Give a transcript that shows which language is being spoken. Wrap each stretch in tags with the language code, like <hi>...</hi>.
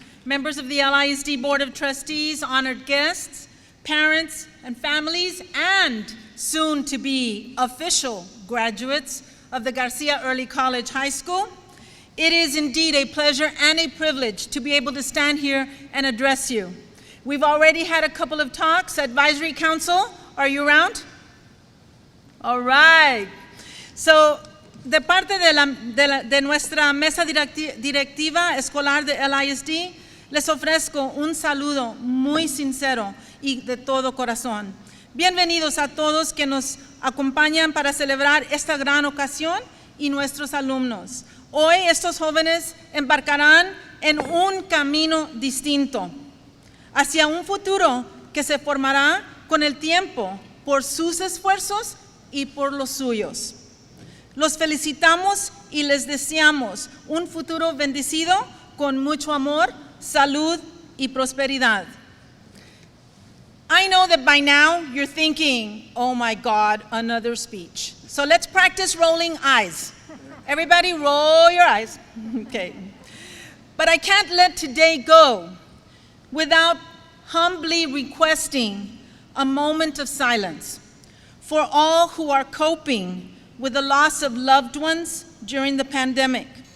<en>Members of the LISD Board of Trustees, honored guests, parents and families, and soon-to-be official graduates of the Garcia Early College High School. It is indeed a pleasure and a privilege to be able to stand here and address you. We've already had a couple of talks. Advisory Council, are you around? All right.</en> <es>So, de parte de nuestra mesa directiva escolar de LISD, les ofrezco un saludo muy sincero y de todo corazón. Bienvenidos a todos que nos acompañan para celebrar esta gran ocasión y nuestros alumnos. Hoy estos jóvenes embarcarán en un camino distinto, hacia un futuro que se formará con el tiempo por sus esfuerzos y por los suyos. Los felicitamos y les deseamos un futuro bendecido con mucho amor, salud y prosperidad.</es> <en>I know that by now you're thinking, oh my God, another speech. So let's practice rolling eyes. Everybody roll your eyes. Okay. But I can't let today go without humbly requesting a moment of silence for all who are coping with the loss of loved ones during the pandemic.</en>